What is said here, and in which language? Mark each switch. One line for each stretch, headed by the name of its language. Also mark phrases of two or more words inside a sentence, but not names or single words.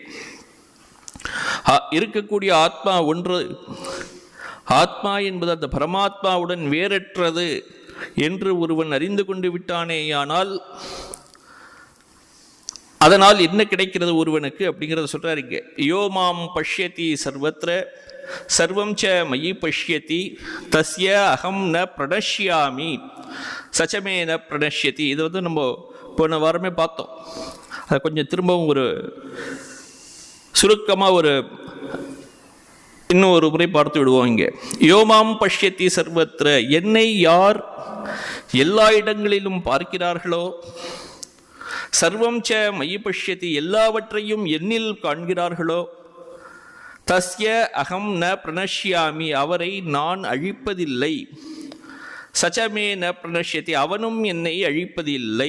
Tamil: இருக்கக்கூடிய ஆத்மா ஒன்று, ஆத்மா என்பது அந்த பரமாத்மாவுடன் வேறற்றது என்று ஒருவன் அறிந்து கொண்டு விட்டானேயானால் அதனால் என்ன கிடைக்கிறது ஒருவனுக்கு அப்படிங்கிறத சொல்றாரு இங்க.
Sanskrit: यो मां पश्यति सर्वत्र सर्वं च मयि पश्यति तस्य अहं न प्रणश्यामि सच्चमे न प्रणश्यति.
Tamil: இது நம்ம போன வாரமே பார்த்தோம். அதை கொஞ்சம் திரும்பவும் ஒரு சுருக்கமாக இன்னும் ஒரு முறை பார்த்து விடுவோம். இங்கே
Sanskrit: योमां पश्यति सर्वत्र,
Tamil: என்னை யார் எல்லா இடங்களிலும் பார்க்கிறார்களோ,
Sanskrit: सर्वं च मयि पश्यति,
Tamil: எல்லாவற்றையும் என்னில் காண்கிறார்களோ,
Sanskrit: तस्य अहं न प्रणश्यामि,
Tamil: அவரை நான் அழிப்பதில்லை,
Sanskrit: सच्चमे न प्रणश्यति,
Tamil: அவனும் என்னை அழிப்பதில்லை.